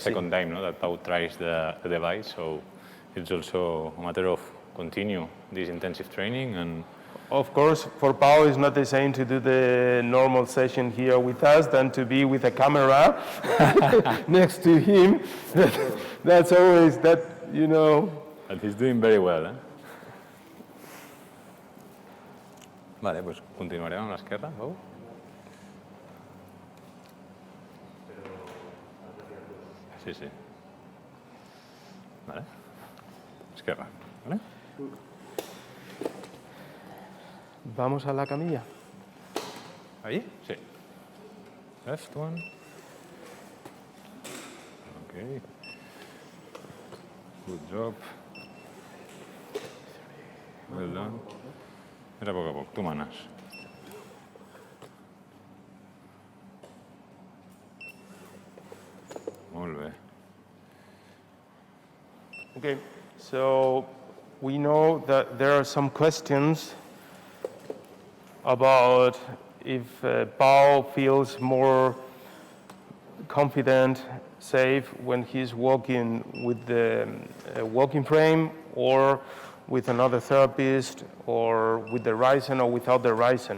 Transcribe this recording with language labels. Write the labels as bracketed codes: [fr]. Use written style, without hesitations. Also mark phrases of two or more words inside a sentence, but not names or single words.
[en] the second time that Pau tries the device, so it's also a matter of continue this intensive training. And Of course, for Pau, it's not the same to do the normal session here with us than to be with a camera next to him. That's always that, But he's doing very well, eh? [es] Vale, pues [ca] continuarem amb l'esquerra, Pau. Sí, sí. Vale. Esquerra, ¿vale? [es] Vamos a la camilla. Ahí? Sí. [en] Left one. Okay. Good job. Well done. [ca] Era a poc, tu manes. Molt bé. [en] Okay, so we know that there are some questions about if Pau feels more confident, safe when he's walking with the walking frame or with another therapist or with the Ryzen or without the Ryzen.